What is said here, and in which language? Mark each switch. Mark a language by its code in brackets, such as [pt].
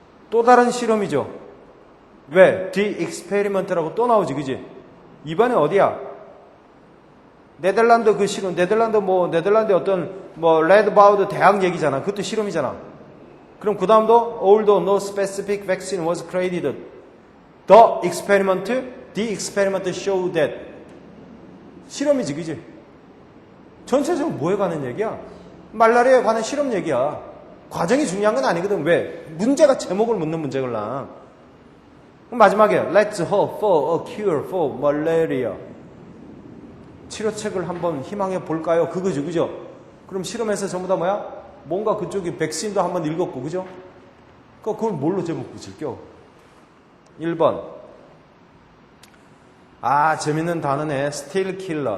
[ko] 또 다른 실험이죠. 왜? The experiment라고 또 나오지, 그지? 이번에 어디야? 네덜란드 그 실험, 네덜란드의 어떤, 레드바우드 대학 얘기잖아. 그것도 실험이잖아. 그럼 그 다음도, [en] although no specific vaccine was created, the experiment showed that. [ko] 실험이지, 그지? 전체적으로 뭐에 관한 얘기야? 말라리아에 관한 실험 얘기야. 과정이 중요한 건 아니거든. 왜? 문제가 제목을 묻는 문제걸랑. [en] 마지막에 Let's hope for a cure for malaria. [ko] 치료책을 한번 희망해 볼까요? 그거죠, 그죠? 그럼 실험에서 전부 다 뭐야? 뭔가 그쪽이 백신도 한번 읽었고, 그죠? 그걸 뭘로 제목 붙일게요? 1번. 재밌는 단어네. Still killer.